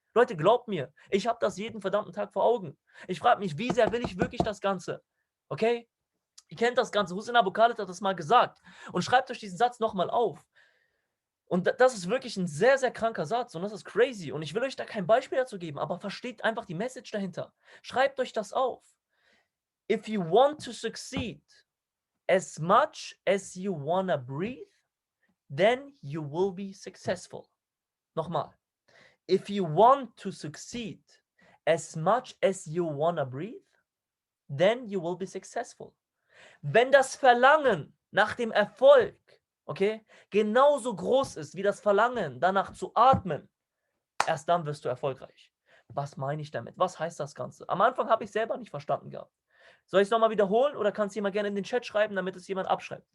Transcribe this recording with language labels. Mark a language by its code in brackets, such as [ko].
[de] Leute, glaubt mir, ich habe das jeden verdammten Tag vor Augen. Ich frage mich, wie sehr will ich wirklich das Ganze? Okay? Ihr kennt das Ganze. Hussein Abu Khalid hat das mal gesagt. Und schreibt euch diesen Satz nochmal auf. Und das ist wirklich ein sehr, sehr kranker Satz und das ist crazy. Und ich will euch da kein Beispiel dazu geben, aber versteht einfach die Message dahinter. Schreibt euch das auf. [en] If you want to succeed as much as you wanna breathe, then you will be successful. [de] Nochmal. [en] If you want to succeed as much as you wanna breathe, then you will be successful. [de] Wenn das Verlangen nach dem Erfolg, okay, genauso groß ist wie das Verlangen danach zu atmen, erst dann wirst du erfolgreich. Was meine ich damit? Was heißt das Ganze? Am Anfang habe ich selber nicht verstanden gehabt. Soll ich es nochmal wiederholen oder kann es jemand gerne in den Chat schreiben, damit es jemand abschreibt?